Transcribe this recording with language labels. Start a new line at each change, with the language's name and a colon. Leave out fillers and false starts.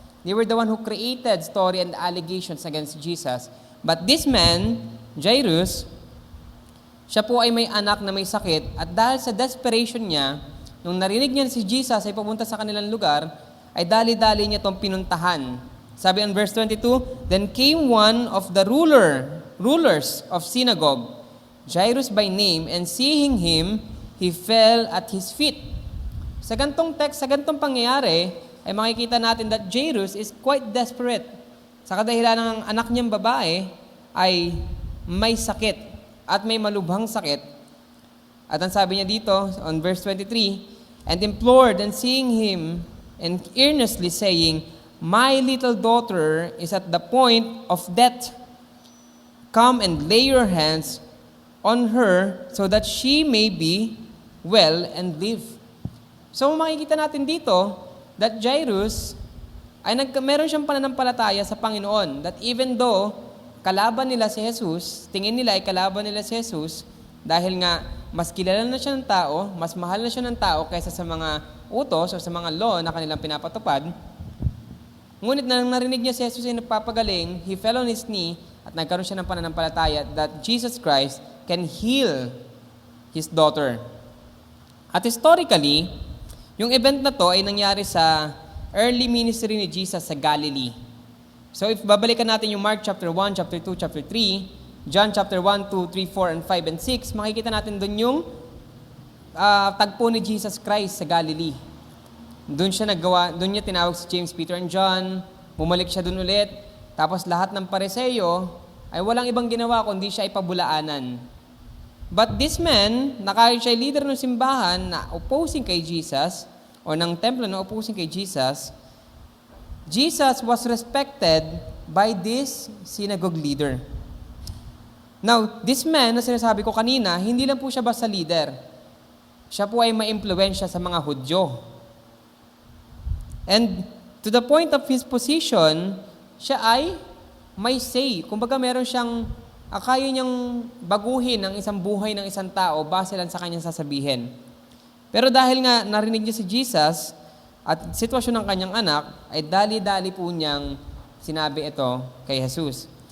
English: They were the one who created story and allegations against Jesus.
Filipino: But this man, Jairus, siya po ay may anak na may sakit at dahil sa desperation niya, nung narinig niya si Jesus ay pupunta sa kanilang lugar, ay dali-dali niya itong pinuntahan. Sabi
English: in verse 22, "Then came one of the rulers of synagogue, Jairus by name, and seeing him, he fell at his feet."
Filipino: Sa gantong text, sa gantong pangyayari, ay makikita natin
English: that Jairus is quite desperate.
Filipino: Sa kadahilan ng anak niyang babae ay may sakit at may malubhang sakit. At ang sabi niya dito
English: on verse 23, "And implored and seeing him and earnestly saying, 'My little daughter is at the point of death. Come and lay your hands on her so that she may be well and live.'"
Filipino: So makikita natin dito
English: that Jairus
Filipino: ay meron siyang pananampalataya sa Panginoon.
English: That even though
Filipino: kalaban nila si Jesus, tingin nila ay kalaban nila si Jesus, dahil nga mas kilala na siya ng tao, mas mahal na siya ng tao kaysa sa mga utos o sa mga law na kanilang pinapatupad. Ngunit nang narinig niya si Jesus ay nagpapagaling,
English: he fell on his knee
Filipino: at nagkaroon siya ng pananampalataya
English: that Jesus Christ can heal his daughter.
Filipino: At historically, yung event na to ay nangyari sa early ministry ni Jesus sa Galilee. So if babalikan natin yung Mark chapter 1, chapter 2, chapter 3, John chapter 1, 2, 3, 4, and 5, and 6, makikita natin doon yung tagpo ni Jesus Christ sa Galilee. Doon niya tinawag si James, Peter, and John, bumalik siya doon ulit, tapos lahat ng Pariseo ay walang ibang ginawa kundi siya ay pabulaanan.
English: But this man,
Filipino: kahit siya
English: leader
Filipino: ng simbahan na
English: opposing kay Jesus,
Filipino: o ng templo na
English: opposing kay Jesus, Jesus was respected by this synagogue leader.
Filipino: Now, this man na sinasabi ko kanina, hindi lang po siya basta leader. Siya po ay ma-impluwensya sa mga Hudyo.
English: And to the point of his position,
Filipino: siya ay may say. Kumbaga meron siyang, kaya niyang baguhin ang isang buhay ng isang tao base lang sa kanyang sasabihin. Pero dahil nga narinig niya si Jesus at sitwasyon ng kanyang anak, ay dali-dali po niyang sinabi ito kay Jesus.